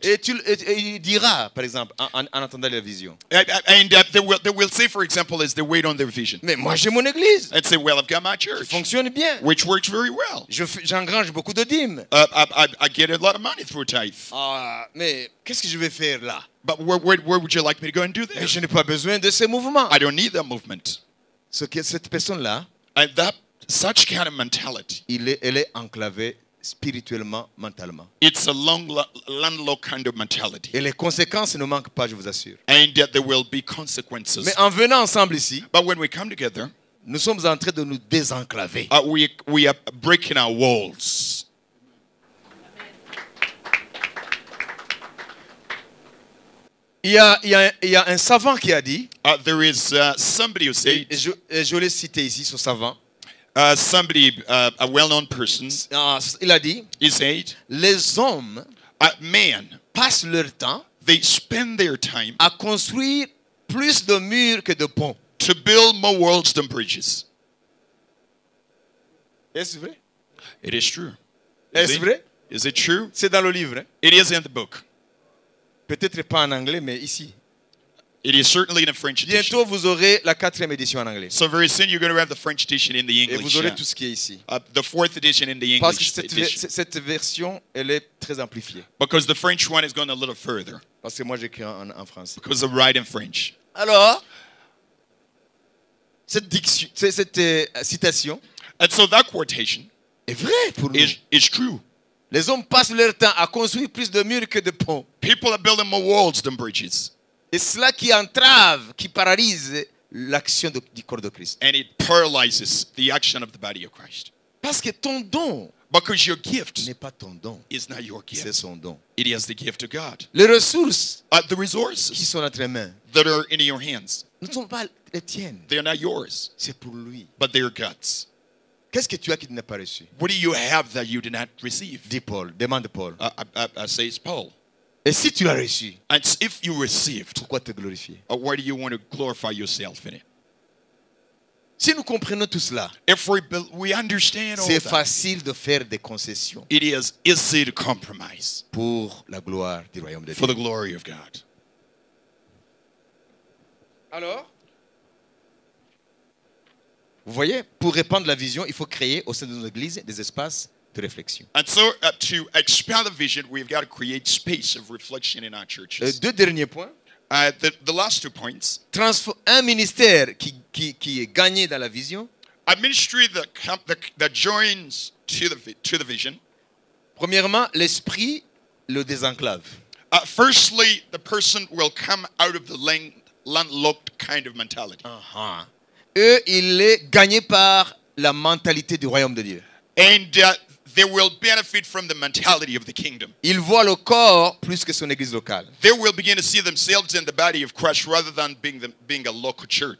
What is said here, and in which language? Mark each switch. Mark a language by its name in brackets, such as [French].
[French] Et il dira, par exemple, en entendant la vision, [English] And they will say, for example, as they wait on their vision, [French] mais moi j'ai mon église, [English] and say, well, I've got my [French] qui [English] church, [French] fonctionne bien. [English] which works very well. [French] J'engrange beaucoup de dîmes. [English] I get a lot of money through tithe. [French] Ah, mais qu'est-ce que je vais faire là? [English] But where would you like me to go and do [French] Mais [English] that? [French] je n'ai pas besoin de ces mouvements. [English] I don't need that movement. [French] Cette personne-là, [English] And such kind of mentality, [French] elle est enclavée spirituellement, mentalement. [English] it's a landlocked kind of mentality. [French] Et les conséquences ne manquent pas, je vous assure. [English] And yet there will be consequences. [French] Mais en venant ensemble ici, [English] But when we come together, [French] nous sommes en train de nous désenclaver. [English] we are breaking our walls. [French] Il y a un savant qui a dit, [English] There is somebody who said, [French] et je l'ai cité ici, ce savant, [English] a well-known person, [French] il a dit, [English] he said, [French] les hommes [English] men, [French] passent leur temps [English] they spend their time [French] à construire plus de murs que de ponts. [English] to build more walls than bridges. [French] Est-ce vrai? [English] It is true. [French] Est-ce vrai? [English] Is it true? [French] C'est dans le livre. Hein? [English] It is in the book. [French] Peut-être pas en anglais, mais ici. [English] It is certainly in a French edition. [French] Bientôt, vous aurez la 4e édition en anglais. [English] So very soon you're going to have the French edition in the [French] Et [English] English. [French] vous aurez tout ce qui est ici. [English] The 4th edition in the [French] Parce que [English] English edition. [French] cette version, elle est très amplifiée. [English] Because the French one is going a little further. [French] Parce que moi, j'écris en français. [English] Because I write in French. [French] Alors, cette citation [English] And so that quotation [French] est vraie pour nous. [English] is true. [French] Les hommes passent leur temps à construire plus de murs que de ponts. [English] People are building more walls than bridges. [French] Et cela qui entrave, qui paralyse l'action du corps de Christ. [English] And it paralyzes the action of the body of Christ. [French] Parce que ton don [English] Because your gift [French] n'est pas ton don, [English] is not your [French] c'est [English] gift. [French] son don. [English] It is the gift of God. [French] Les ressources [English] The [French] qui [English] resources [French] sont entre tes mains [English] that are in your hands, [French] ne sont pas les tiennes, [English] they are not yours, [French] c'est pour lui. [English] but they are God's. [French] Qu'est-ce que tu as qui tu n'as pas reçu? [English] What do you have that you did not receive? [French] Dit Paul, demande Paul. [English] Says Paul. [French] Et si tu l'as reçu, [English] And if you received, [French] pourquoi te glorifier? [English] why do you want to glorify yourself in it? [French] Si nous comprenons tout cela, [English] If we understand all [French] c'est [English] that, [French] facile de faire des concessions [English] it is easy to compromise [French] pour la gloire du royaume de [English] for [French] Dieu. [English] the glory of God. [French] Alors, vous voyez, pour répandre la vision, il faut créer au sein de nos églises des espaces de réflexion. [English] And so to expand the vision, we've got to create space of reflection in our churches. [French] Deux derniers points. [English] The last 2 points. [French] Un ministère qui est gagné dans la vision, [English] A ministry that joins to the vision. [French] premièrement, l'esprit le désenclave. [English] Firstly, the person will come out of the landlocked kind of mentality. [French] Eux, il est gagné par la mentalité du royaume de Dieu. [English] And they will benefit from the mentality of the kingdom. [French] Il voit le corps plus que son église locale. [English] They will begin to see themselves in the body of Christ rather than being a local church.